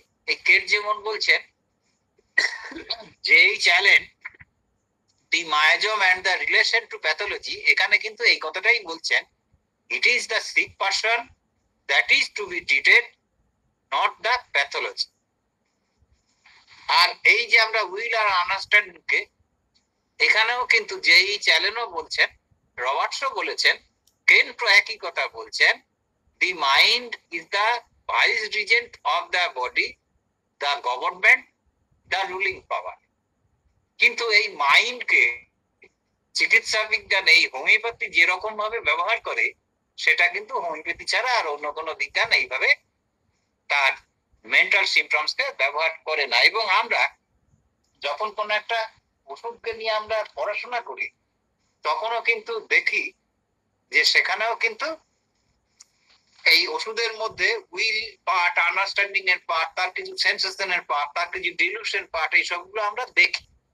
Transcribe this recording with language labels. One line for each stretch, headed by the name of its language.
Bangla: এই কেট যেমন বলছেন
English: যেই challenge the miasm and the relation to pathology,
Bangla: এখানে কিন্তু এই কথাটাই বলছেন,
English: It is the sick person that is to be treated, not the pathology.
Bangla: আর এই যে আমরা উইল আর আন্ডারস্ট্যান্ডিংকে, এখানেও কিন্তু যেই চ্যালেঞ্জও বলছেন, রবার্টসও বলেছেন, কেন্টও একই কথা বলছেন
English: the mind is the vice regent of the body, the government, the ruling power.
Bangla: কিন্তু এই মাইন্ডকে চিকিৎসা বিজ্ঞান এই হোমিওপ্যাথি যেরকম ভাবে ব্যবহার করে, সেটা কিন্তু হোমিওপ্যাথি ছাড়া আর অন্য কোনো বিজ্ঞান এইভাবে তার মেন্টাল সিমটমসকে ব্যবহার করে না। এবং আমরা যখন কোনো একটা ওষুধকে নিয়ে আমরা পড়াশোনা করি, তখনও কিন্তু দেখি যে সেখানেও কিন্তু এই ওষুধের মধ্যে উইল পার্ট, আন্ডারস্ট্যান্ডিং এর পার্ট, তার কিছু সেন্সেশনের পার্ট, তার কিছু ডিলিউশন পার্ট, এই সবগুলো আমরা দেখি।